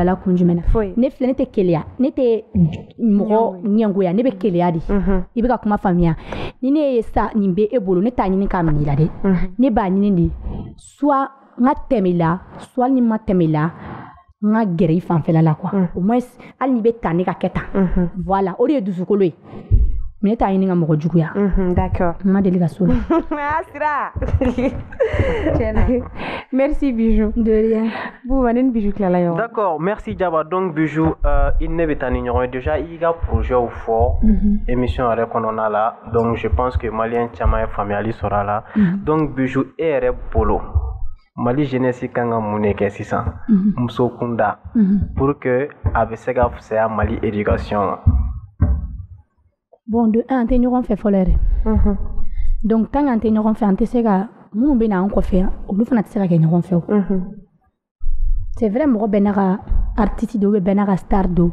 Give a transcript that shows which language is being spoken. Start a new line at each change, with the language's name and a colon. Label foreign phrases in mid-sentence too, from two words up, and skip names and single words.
Bambara: la kun jumɛn na ne filɛ ne tɛ keleya ne tɛ mɔgɔ ɲɛngoya ne bɛ keleya de i bɛ ka kuma faamuya ni ne ye sa nin bɛ e bolo ne t'a ɲini k'a minɛ i la dɛ ne b'a ɲini de soit n ka tɛmɛ i la soit ni n ma tɛmɛ i la n ka gɛrɛ i fanfɛla la
French: quoi au moins
Bambara: hali ni bɛ ta ne ka kɛ tan voilà o de ye dusukolo ye mais ne t'a ɲini ka mɔgɔ juguya d'accord n ma deli ka so la Sira merci Bijou
French: de rien
Bambara: Bouba ne ni Bijou tilala ɲɔgɔn
French: d'accord merci
Bambara: Jaba donc Bijou i ne bɛ taa ni ɲɔgɔn ye déjà i ka projets fɔ émission yɛrɛ kɔnɔna la
French: donc je pense que
Bambara: maliyɛn caman ye faamuyali sɔrɔ a la donc Bijou e yɛrɛ bolo Mali jeunesse kan ka mun de kɛ sisan muso kunda
French: pour que
Bambara: a bɛ se ka fisaya Mali éducation ma bon de 1 an tɛ ɲɔgɔn fɛ fɔlɔ yɛrɛ donc tant qu'an tɛ ɲɔgɔn fɛ an tɛ se ka minnu bɛ na an kɔfɛ olu fana tɛ se ka kɛ ɲɔgɔn fɛ o
French: c'est vrai
Bambara: mɔgɔ bɛɛ n'a ka artiste don bɛɛ n'a ka star don